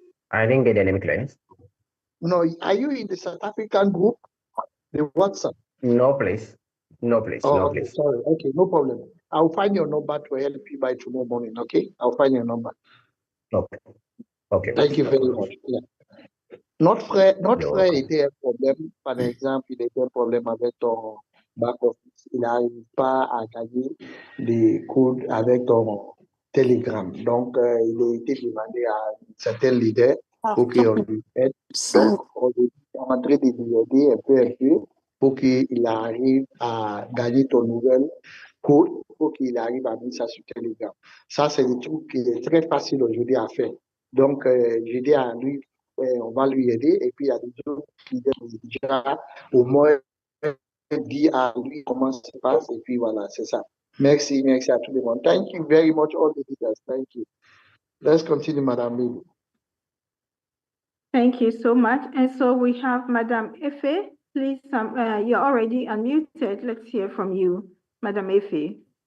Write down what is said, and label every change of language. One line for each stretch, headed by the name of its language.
English: I didn't get any clients. No, are you in the South African group? The WhatsApp? No, please. No, please. Oh, no, okay, please. sorry. Okay, no problem. I'll find your number to help you by tomorrow morning. Okay, I'll find your number. Okay. Thank you very much. Yeah.
French: Notre frère était un problème, par exemple, il était un problème avec ton back office. Il n'arrive pas à gagner des codes avec ton Telegram. Donc, il a été demandé à certains leaders pour qu'on lui aide. Donc, on est en train de lui aider un peu pour qu'il arrive à gagner ton nouvel code, pour qu'il arrive à mettre ça sur Telegram. Ça, c'est des trucs qui est très facile aujourd'hui à faire. Donc, j'ai dit à lui, on va lui aider. Et puis, il y a des autres qui déjà au moins dit à lui comment ça se passe. Et puis, voilà, c'est ça. Merci à tout le monde.
English: Thank you very much, all the leaders. Thank you. Let's continue, Madam Lily. Thank you so much. And so we have Madam Efe. Please, you're already unmuted. Let's hear from you, Madam Efe.